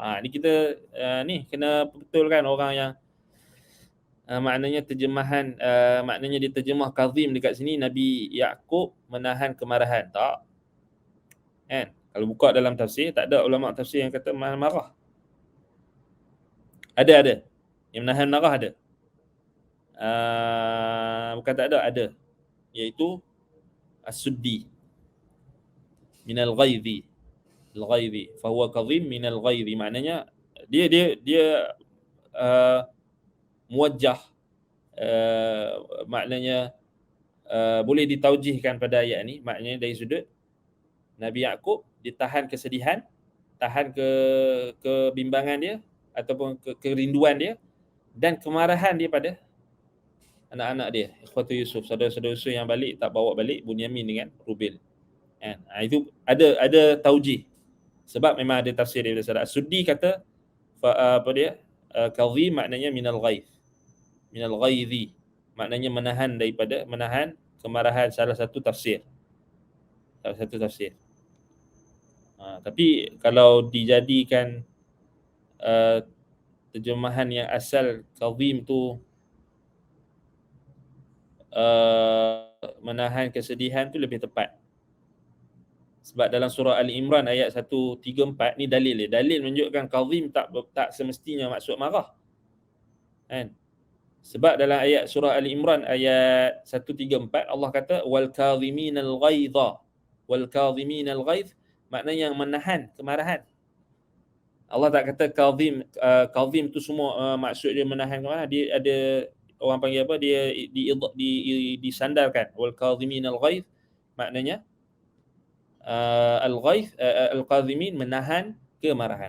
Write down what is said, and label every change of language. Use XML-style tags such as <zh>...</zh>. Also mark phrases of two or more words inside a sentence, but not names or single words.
<ms>Ni kita ni kena betulkan orang yang maknanya terjemahan maknanya dia terjemah kadhim dekat sini Nabi Yaqub menahan kemarahan. Tak. Kan? Kalau buka dalam tafsir, tak ada ulama tafsir yang kata menahan marah. Ada. Yang menahan marah ada. Bukan tak ada. Iaitu as-suddi</ms> <ar>minal ghaidhi.</ar> <ms>Al-ghaidhi.</ms> <ar>Fahuwa kadhim minal ghaidhi.</ar> <ms>Maknanya dia muwajjah, maknanya boleh ditaujihkan pada ayat ni, maknanya dari sudut Nabi Yaqub ditahan kesedihan, tahan kebimbangan dia ataupun kerinduan dia dan kemarahan dia pada anak-anak dia, ikhwatu Yusuf, saudara-saudara Yusuf yang balik tak bawa balik Bunyamin dengan Rubil. Itu ada taujih. Sebab memang ada tafsir daripada salaf. Suddi kata apa dia? Kadhim maknanya</ms> <ar>minal ghaidh. Minal ghaidhi.</ar> <ms>Maknanya menahan kemarahan, salah satu tafsir. Tapi kalau dijadikan terjemahan yang asal kadhim tu menahan kesedihan tu lebih tepat. Sebab dalam surah Al-Imran ayat 134 ni dalil dia. Dalil menunjukkan kadhim tak semestinya maksud marah. Kan? Sebab dalam ayat surah Al-Imran ayat 134 Allah kata</ms> <ar>wal kadhiminal ghaidha. Wal kadhiminal ghaidh</ar> <ms>maknanya yang menahan kemarahan. Allah tak kata kadhim tu semua maksud dia menahan kemarahan. Dia ada orang panggil apa, dia disandarkan.</ms> <ar>Wal kadhiminal ghaidh</ar> <ms>maknanya</ms> <ar>al-ghaidh al-kadhimin</ar> <ms>menahan kemarahan.</ms>